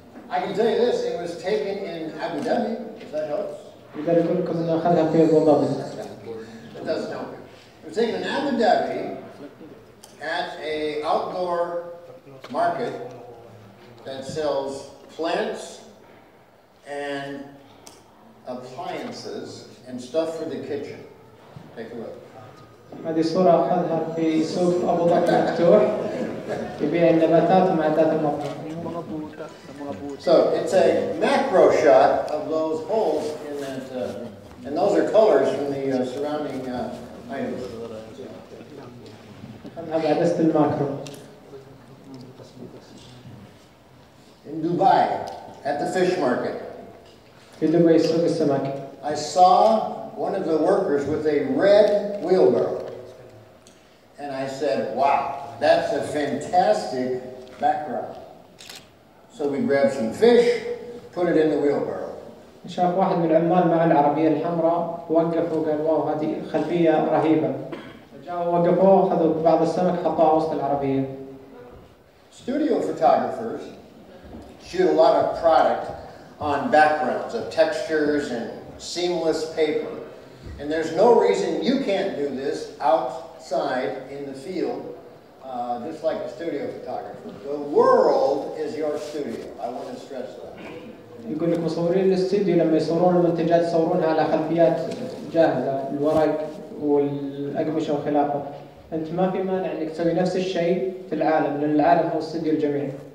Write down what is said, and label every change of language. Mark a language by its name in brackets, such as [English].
[English] I can tell you this, it was taken in Abu Dhabi, if that helps. [Arabic] يقدر يقول لكم إنه أخذها في أبو ظبي. [English] It doesn't help. It was taken in Abu Dhabi at an outdoor market that sells plants and appliances and stuff for the kitchen. Take a look. [Arabic] هذه الصورة أخذها في سوق أبو ظبي مفتوح يبيع النباتات ومعدات المطبخ. [English] So it's a macro shot of those holes in that, and those are colors from the surrounding items. [Arabic] هذا عدسة الماكرو. [English] In Dubai, at the fish market, [Arabic] في دبي سوق السمك. [English] I saw one of the workers with a red wheelbarrow. And I said, wow, that's a fantastic background. So we grabbed some fish, put it in the wheelbarrow. [Arabic] شاف واحد من العمال مع العربية الحمراء وقف وقال واو هذه خلفية رهيبة. جاءوا وقفوا أخذوا بعض السمك حطوها وسط العربية. [English] Studio photographers shoot a lot of product on backgrounds of textures and seamless paper. And there's no reason you can't do this outside in the field, just like a studio photographer. The world is your studio. I want to stress that. [Arabic] يقول لك مصورين الاستوديو لما يصورون المنتجات يصورونها على خلفيات جاهزة، الورق والأقمشة وخلافه. أنت ما في مانع إنك تسوي نفس الشيء في العالم، لأن العالم هو استوديو الجميع.